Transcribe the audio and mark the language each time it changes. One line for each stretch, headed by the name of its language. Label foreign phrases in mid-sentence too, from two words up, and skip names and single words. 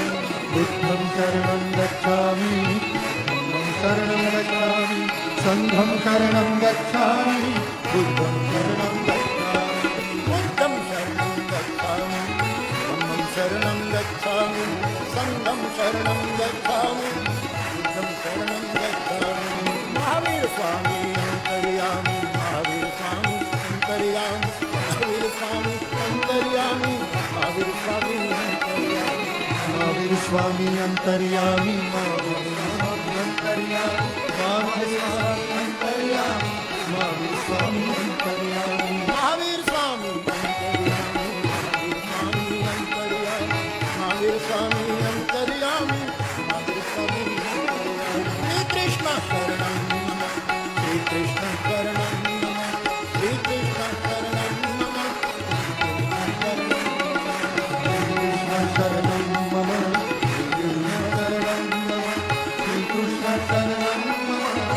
Pali: बुद्धं शरणं गच्छामि, धम्मं शरणं गच्छामि, संघं शरणं गच्छामि, बुद्धं शरणं गच्छामि, बुद्धं शरणं गच्छामि, धम्मं शरणं गच्छामि, संघं शरणं गच्छामि, बुद्धं शरणं गच्छामि।
Hindi: महावीर स्वामी अंतर्यामी, महावीर स्वामी अंतर्यामी, महावीर स्वामी अंतर्यामी, महावीर स्वामी अंतर्यामी, महावीर स्वामी अंतर्यामी, महावीर स्वामी अंतर्यामी, महावीर स्वामी अंतर्यामी, महावीर स्वामी अंतर्यामी, महावीर स्वामी अंतर्यामी, महावीर स्वामी अंतर्यामी, महावीर स्वामी अंतर्यामी।
Sanskrit: श्री कृष्ण शरणं नमः, श्री कृष्ण शरणं नमः, श्री कृष्ण शरणं नमः, शरणं मम, श्री कृष्ण शरणं मम,